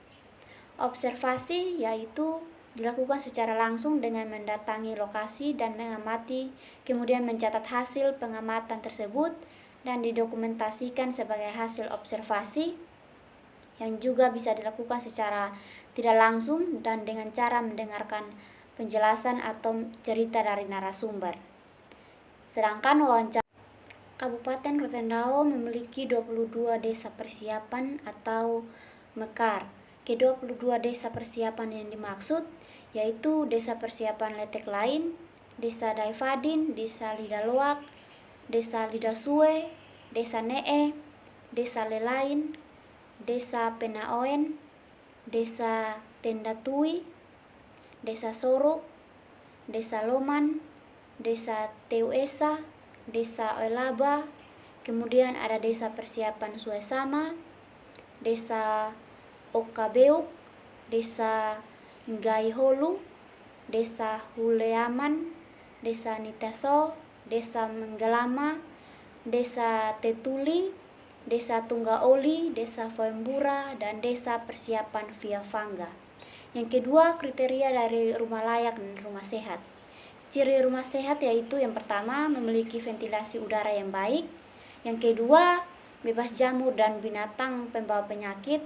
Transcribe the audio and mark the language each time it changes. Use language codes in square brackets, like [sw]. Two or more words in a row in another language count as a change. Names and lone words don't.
[id] Observasi yaitu dilakukan secara langsung dengan mendatangi lokasi dan mengamati, kemudian mencatat hasil pengamatan tersebut dan didokumentasikan sebagai hasil observasi, yang juga bisa dilakukan secara tidak langsung dan dengan cara mendengarkan penjelasan atau cerita dari narasumber. Sedangkan wawancara, Kabupaten Rotendao memiliki 22 desa persiapan atau mekar. Ke-22 desa persiapan yang dimaksud yaitu Desa Persiapan Letek Lain, Desa Daifadin, Desa Lidaloak, Desa Lidasue, Desa Nee, Desa Lelain, Desa Penaoen, Desa Tendatui, Desa Sorok, Desa Loman, Desa Teuesa, Desa Oelaba, kemudian ada Desa Persiapan Suesama, Desa Okabeuk, Desa Gaiholu, Desa Huleaman, Desa Niteso, Desa Menggelama, Desa Tetuli, Desa Tunggaoli, Desa Foembura, dan Desa Persiapan Via Fangga. Yang kedua, kriteria dari rumah layak dan rumah sehat. Ciri rumah sehat yaitu yang pertama, memiliki ventilasi udara yang baik. Yang kedua, bebas jamur dan binatang pembawa penyakit.